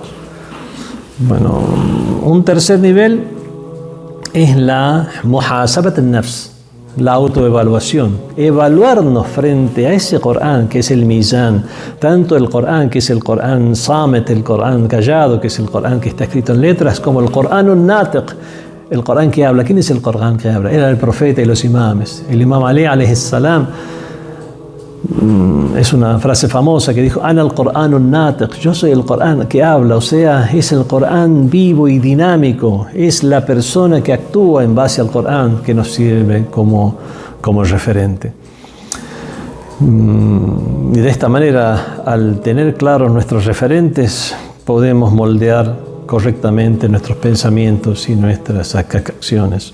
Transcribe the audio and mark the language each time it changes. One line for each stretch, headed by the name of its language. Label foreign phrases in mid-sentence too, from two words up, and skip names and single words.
Spanish: Bueno, un tercer nivel es la
Arabic: محاسبة النفس,
Spanish: la autoevaluación, evaluarnos frente a ese Corán que es el mizán, tanto el Corán que es el Corán samet, el Corán callado, que es el Corán que está escrito en letras, como el Corán un-natiq, el Corán que habla. ¿Quién es el Corán que habla? Era el profeta y los imames. El imam Ali
Arabic: عليه السلام,
Spanish: es una frase famosa que dijo:
Arabic: أنا القرآن الناطق,
Spanish: yo soy el Corán que habla, o sea, es el Corán vivo y dinámico, es la persona que actúa en base al Corán que nos sirve como referente. Y de esta manera, al tener claros nuestros referentes, podemos moldear correctamente nuestros pensamientos y nuestras acciones.